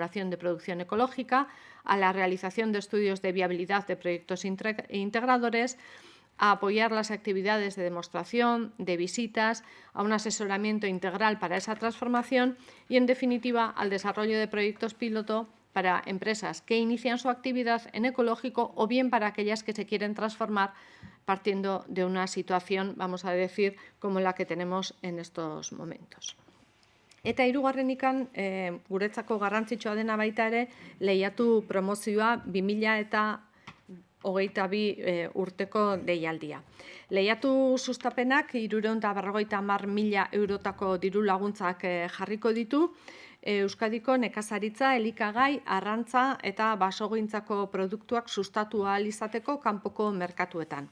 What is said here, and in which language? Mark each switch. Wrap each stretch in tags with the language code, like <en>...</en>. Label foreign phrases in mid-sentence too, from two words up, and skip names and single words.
<es>de producción ecológica, a la realización de estudios de viabilidad de proyectos integradores, a apoyar las actividades de demostración, de visitas, a un asesoramiento integral para esa transformación y, en definitiva, al desarrollo de proyectos piloto para empresas que inician su actividad en ecológico o bien para aquellas que se quieren transformar partiendo de una situación, vamos a decir, como la que tenemos en estos momentos.</es> <eu>Eta hirugarrenikan, guretzako garrantzitsua dena baita ere, lehiatu promozioa 2022 urteko deialdia. Lehiatu sustapenak 350.000 eurotako diru laguntzak jarriko ditu, Euskadiko nekazaritza, elikagai, arrantza eta basogintzako produktuak sustatu ahal izateko kanpoko merkatuetan.</eu>